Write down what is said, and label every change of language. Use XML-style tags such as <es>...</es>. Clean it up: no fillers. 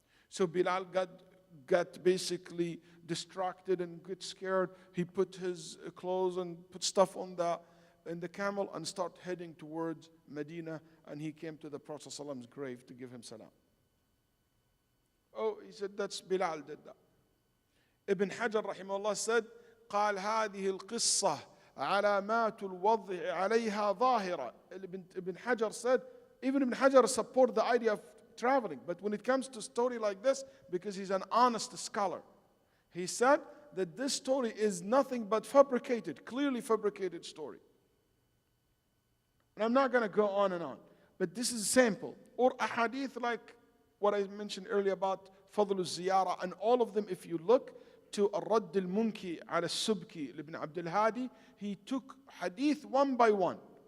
<en>So Bilal got basically distracted and got scared. He put his clothes and put stuff in the camel and start heading towards Medina, and he came to the Prophet ﷺ's grave to give him salam. Oh, he said, that's Bilal did that.</en> <ar>Ibn Hajar rahimahullah said, قال هذه القصة علامات الوضع عليها ظاهرة.</ar> <en>Ibn Hajar said, even Ibn Hajar support the idea of traveling, but when it comes to a story like this, because he's an honest scholar, he said that this story is nothing but fabricated, clearly fabricated story. And I'm not going to go on and on, but this is a sample. Or a hadith like what I mentioned earlier about Fadl al-Ziyara, and all of them, if you look to Ar-Radd al-Munki ala al-Subki, Ibn Abdul Hadi, he took hadith one by one.</en>